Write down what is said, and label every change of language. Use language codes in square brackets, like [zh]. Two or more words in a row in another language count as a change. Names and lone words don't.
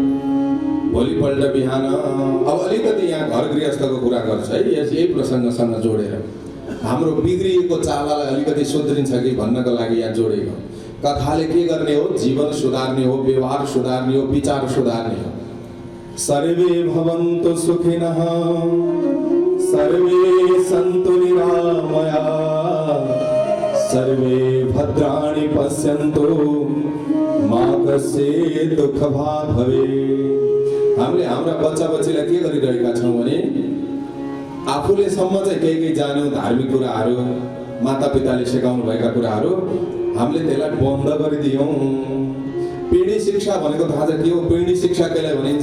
[ne] भोलिपल्ट बिहान अब अलिकति यहाँ घर गृहस्थको कुरा गर्छ है, यही प्रसङ्गसँग जोडेर हाम्रो बिग्रिएको चालालाई अलिकति सुध्रिन्छ कि भन्नको लागि यहाँ जोडेको। कथाले के गर्ने हो? जीवन सुधार्ने हो, व्यवहार सुधार्ने हो, विचार सुधार्ने हो। [sa] सर्वे भवन्तु सुखिनः सर्वे सन्तु निरामया सर्वे भद्राणि पश्यन्तु मा कश्चित् दुःखभाग् भवेत्। [ne] हामीले हाम्रा बच्चा-बच्चीलाई के गरिरहेका छौँ भने आफूले सम्म चाहिँ केही जान्यौँ धार्मिक कुराहरू, मातापिताले सिकाउनु भएका कुराहरू, हामीले त्यसलाई बन्द गरिदियौँ। पिँढी शिक्षा भनेको थाहा छ के हो? पिँढी शिक्षा केलाई भनिन्छ?